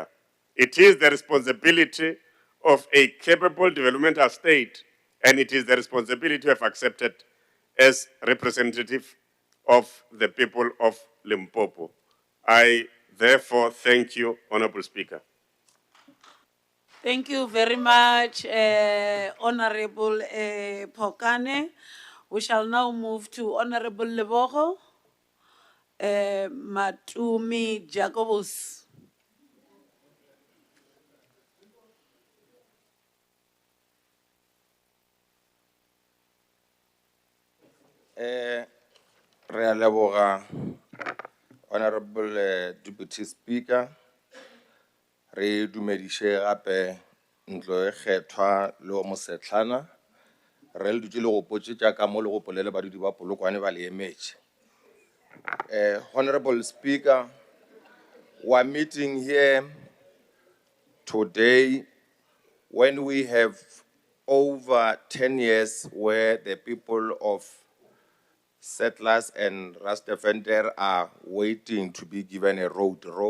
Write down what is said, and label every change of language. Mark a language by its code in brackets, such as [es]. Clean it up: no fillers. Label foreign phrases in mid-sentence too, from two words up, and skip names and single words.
[en] It is the responsibility of a capable developmental state, and it is the responsibility we have accepted as representative of the people of Limpopo. I therefore thank you, Honorable Speaker. Thank you very much, Honorable Pokane. We shall now move to Honorable Lebogo Matumi Jacobus. [nso] Re a leboga, [en] Honorable Deputy Speaker, [nso] re dumediše gape ntlo e kgethwa le o mosetlana, re le dutše le go potsetša ka mo le go polele badudi ba Polokwane ba le emetše. [en] Honorable Speaker, we are meeting here today when we have over 10 years where the people of settlers and Rastafari are waiting to be given a road